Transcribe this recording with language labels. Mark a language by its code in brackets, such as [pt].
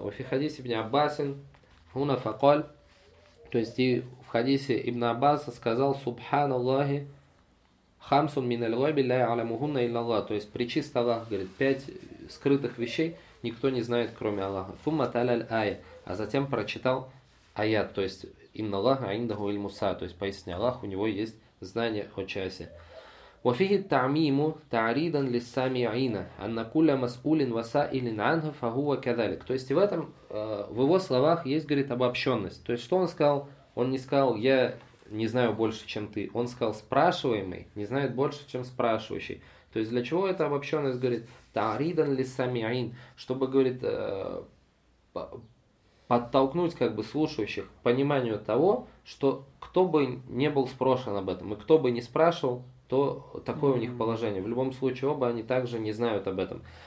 [ar] Уфи хадис ибн Аббасин, хуна факоль, [ru] то есть и в хадисе ибн Аббаса сказал Субхан Аллахи, [ar] хамсун мин аль-гайби ля я'ламухунна илля Аллах, [ru] то есть причист Аллах, говорит, пять скрытых вещей никто не знает, кроме Аллаха. [ar] Фумма таляль ая, [ru] а затем прочитал аят, то есть [ar] инна Аллаха индаху ильмуса, [ru] то есть поистине Аллах, у него есть знание о часе. [ar] وفيه التعميم تعريضا للسامعين أن كل مسؤول وسائل عنه فهو كذلك. [ru] То есть в его словах есть, говорит, обобщенность. То есть что он сказал? Он не сказал, я не знаю больше, чем ты. Он сказал, спрашиваемый не знает больше, чем спрашивающий. То есть для чего эта обобщенность, говорит, [ar] تعريضا للسامعين, [ru] чтобы, говорит, подтолкнуть как бы слушающих к пониманию того, что кто бы не был спрошен об этом, и кто бы не спрашивал, то такое у них положение. В любом случае, оба они также не знают об этом.